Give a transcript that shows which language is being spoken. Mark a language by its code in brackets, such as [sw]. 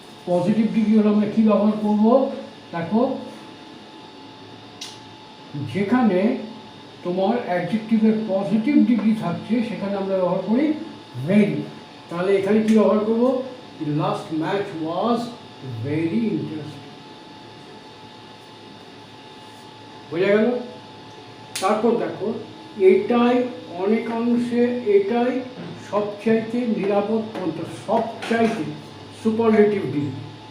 [bn] Positive degree হলে আমরা কী ব্যবহার করব? দেখো, যেখানে তোমার অ্যাডজেক্টিভের পজিটিভ ডিগ্রি থাকছে সেখানে আমরা ব্যবহার করি ভেরি। তাহলে এখানে কী ব্যবহার করব? [en] The last match was very interesting। [bn] বোঝা গেল? তারপর দেখো, এটাই অনেকাংশে, এটাই সবচাইতে নিরাপদ পন্থা, সবচাইতে সুপারলেটিভ ডিগ্রি।